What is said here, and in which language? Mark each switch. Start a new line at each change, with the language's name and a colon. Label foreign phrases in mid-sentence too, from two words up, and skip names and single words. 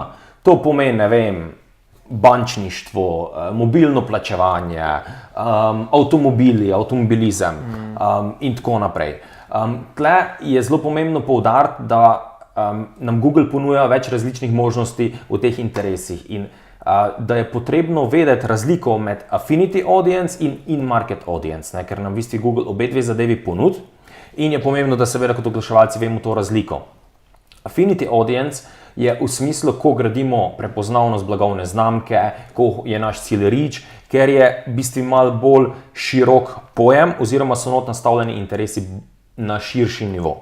Slovenian: To pomeni, ne vem, bančništvo, mobilno plačevanje, avtomobili, avtomobilizem in tako naprej. Tle je zelo pomembno poudariti, da nam Google ponuja več različnih možnosti v teh interesih in da je potrebno vedeti razliko med
English: affinity audience
Slovenian: in
English: in-market audience,
Slovenian: ker nam v bistvu Google obe dve zadevi ponudi in je pomembno, da seveda kot oglaševalci vemo to razliko.
English: Affinity audience
Slovenian: je v smislu, ko gradimo prepoznavnost blagovne znamke, ko je naš cilj reach, ker je v bistvu malo bolj širok pojem oziroma so not nastavljeni interesi na širši nivo.